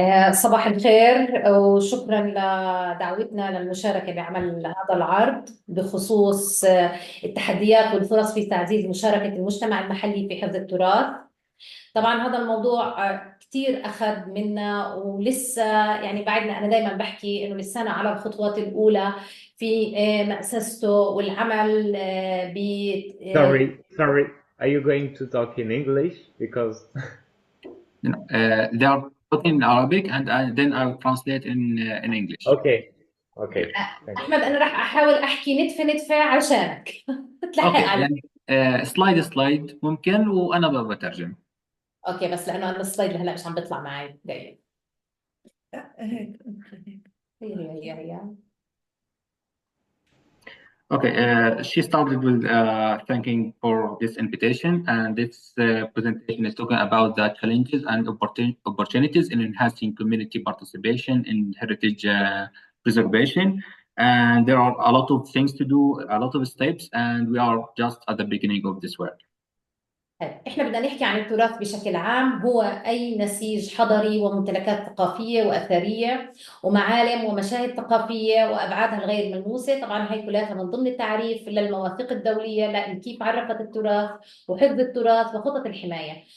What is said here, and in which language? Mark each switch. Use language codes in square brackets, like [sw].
[ar] صباح الخير وشكرا لدعوتنا للمشاركة بعمل هذا العرض بخصوص التحديات والفرص في تعزيز مشاركة المجتمع المحلي في حفظ التراث. طبعا هذا الموضوع كتير أخذ منا ولسه يعني بعدنا، أنا دايما بحكي إنه لسانا على الخطوات الأولى في مأسسته والعمل ب [en] Sorry. Are you going to talk in English? Because They are talking in Arabic and then I will translate in English. okay. Thank you. [ar] أحمد أنا راح أحاول أحكي نتفة عشانك تلحق اوكي علي. يعني سلايد ممكن وانا بترجم. اوكي بس لانه انا السلايد هلا مش عم بيطلع معي دقيقه. هيك هي [en] Okay, she started with thanking for this invitation, and this presentation is talking about the challenges and opportunities in enhancing community participation in heritage preservation. And there are a lot of things to do, a lot of steps, and we are just at the beginning of this work. [ar] احنا بدنا نحكي عن التراث بشكل عام، هو اي نسيج حضري وممتلكات ثقافيه واثريه ومعالم ومشاهد ثقافيه وابعادها الغير ملموسه. طبعا هي كلها من ضمن التعريف للمواثيق الدوليه لان كيف عرفت التراث وحفظ التراث وخطط الحمايه.